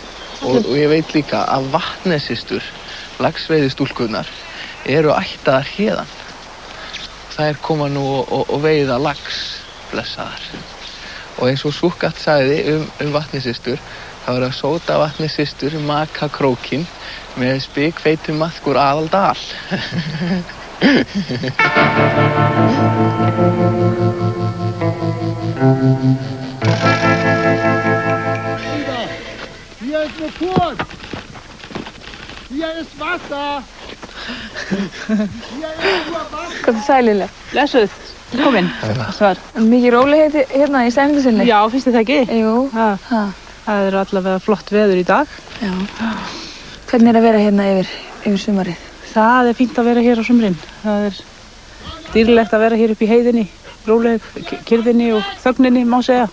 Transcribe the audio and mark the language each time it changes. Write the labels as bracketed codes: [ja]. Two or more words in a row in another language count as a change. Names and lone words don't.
[is] Og ég veit líka að Vatnessystur, laxveiðistúlkurnar, eru ættaðar héðan. Þær koma nú og veiða lax, blessaðar. Og eins og Súkkat sagði Vatnessystur, þá er að sóta Vatnessystur maka krókinn með spikfeitum maðkur Aðaldal. [de] Hier ist eine Furt. Hier ist Wasser. Hier ist nur Wasser. [is] Hvað er sælileg? Blessuð, komin. Svar. Mikið rólegheit hérna í stæmingu sinni? Já, finnst þið það ekki? Jú. Það eru allavega flott veður í dag. Já. Hvernig er að vera hérna yfir sumarið? Það er fínt að vera hér á sumrin. Það er dýrlegt að vera hér upp í heiðinni, róleg, kyrrðinni og þögninni, má segja.